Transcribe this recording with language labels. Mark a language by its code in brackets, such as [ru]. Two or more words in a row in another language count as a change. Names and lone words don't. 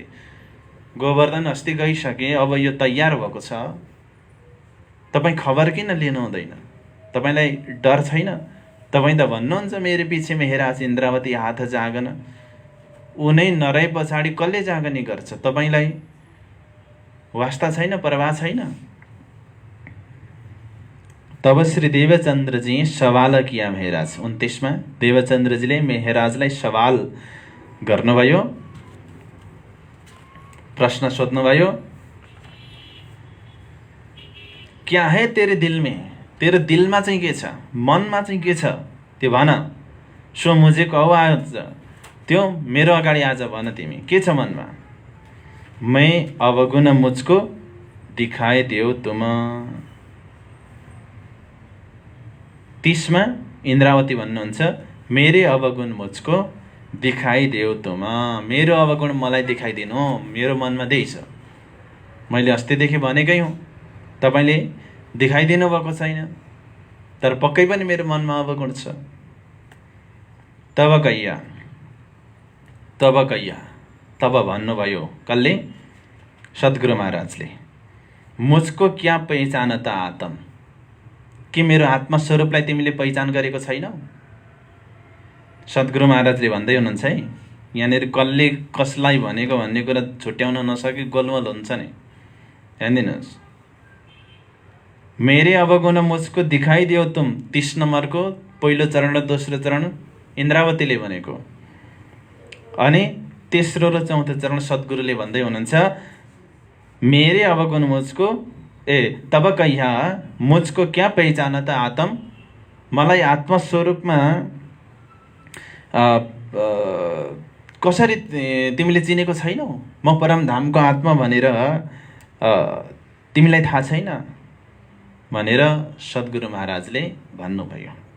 [ne] गोवर्धन अस्ति गइसके, अब यो तयार भएको छ, तपाईँ खबर किन लिनु हुँदैन? तपाईँलाई डर छैन? तपाईँ त भन्नुहुन्छ मेरो पछि मेहराज इन्द्रावती हात जागन, ऊ नै नरहे पछाडि कसले जागने गर्छ? तपाईँलाई वास्ता छैन, परवाह छैन? [hi] तब श्री देवचन्द्रजी सवाल किया मेहराज। [ne] 29 देवचन्द्रजीले मेहराजलाई सवाल गर्नुभयो, प्रश्न सोध्नुभयो। [hi] क्या है तेरे दिल में? [ne] तेरो दिलमा चाहिँ के छ, मनमा चाहिँ के छ त्यो भन। [hi] सो मुझे कहो आज, [ne] त्यो मेरो अगाडि आज भन तिमी, के छ मनमा? [hi] मैं अवगुण मुझको दिखाए देऊ तुम। [ne] 30 इन्द्रावती भन्नुहुन्छ, [hi] मेरे अवगुण मुझको दिखाई देऊ तुम। [ne] मेरो अवगुण मलाई देखाइदिनु, मेरो मनमा त्यही छ। मैले अस्तिदेखि भनेकै हुँ, तपाईँले देखाइदिनु भएको छैन, तर पक्कै पनि मेरो मनमा अवगुण छ। [hi] तब कैया, [ne] तब भन्नुभयो कसले? सद्गुरु महाराजले, [hi] मुझको क्या पहिचानता आत्म? [ne] कि मेरो आत्मस्वरूपलाई तिमीले पहिचान गरेको छैनौ? सद्गुरु महाराजले भन्दै हुनुहुन्छ है, यहाँनिर कसले कसलाई भनेको भन्ने कुरा छुट्याउन नसके गोलमोल हुन्छ नि। ध्यान दिनुहोस्, [hi] मेरे अवगुण मुझको दिखाई दियो तुम, [ne] 30 नम्बरको पहिलो चरण र दोस्रो चरण इन्द्रावतीले भनेको, अनि तेस्रो र चौथो चरण सद्गुरुले भन्दै हुनुहुन्छ, [hi] मेरे अवगुण मुझको तब कैया मुझको क्या पहिचानता आत्म? [ne] मलाई आत्मस्वरूपमा कसरी तिमीले चिनेको छैनौ? म परमधामको आत्मा भनेर तिमीलाई थाहा छैन भनेर सद्गुरु महाराजले भन्नुभयो।